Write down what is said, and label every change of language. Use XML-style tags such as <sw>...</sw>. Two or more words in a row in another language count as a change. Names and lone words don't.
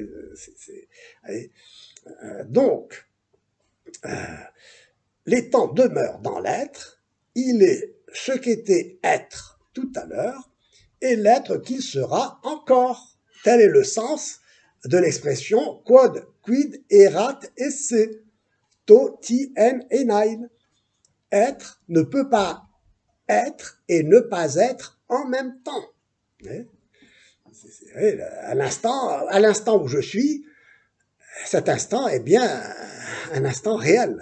<fr>Donc, l'étant demeure dans l'être, il est ce qu'était être tout à l'heure, et l'être qu'il sera encore. Tel est le sens de l'expression</fr> <la>quod quid erat esse,</la> <el>τὸ τί ἦν εἶναι.</el> <fr>Être ne peut pas être et ne pas être en même temps. À l'instant où je suis, cet instant est bien un instant réel.</fr>